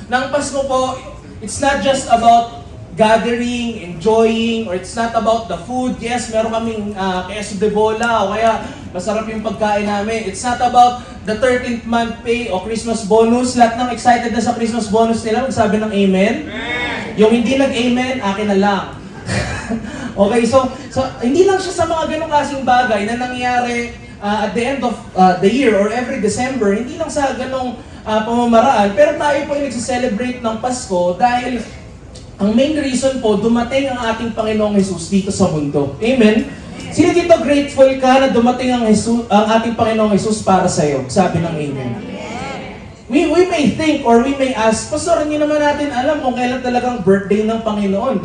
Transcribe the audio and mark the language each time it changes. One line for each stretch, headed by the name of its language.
English: Ng Pasko po, it's not just about gathering, enjoying, or it's not about the food.
Filipino: Yes, meron kaming queso de bola, o kaya masarap yung pagkain namin.
English: It's not about the 13th month pay o Christmas bonus.
Filipino: Lahat ng excited na sa Christmas bonus nila, magsabi ng amen. Yung hindi nag-amen, akin na lang. Okay, so hindi lang siya sa mga ganong klaseng bagay na nangyayari
English: at the end of the year or every December,
Filipino: hindi lang sa ganong pamamaraan, pero tayo po ay nagsiselebrate ng Pasko dahil ang main reason po, dumating ang ating Panginoong Jesus dito sa mundo. Amen? Sino dito grateful ka na dumating ang ating Panginoong Jesus para sa iyo? Sabi ng amen.
English: We may think or we may ask,
Filipino: Pastor, hindi naman natin alam kung kailan talagang birthday ng Panginoon.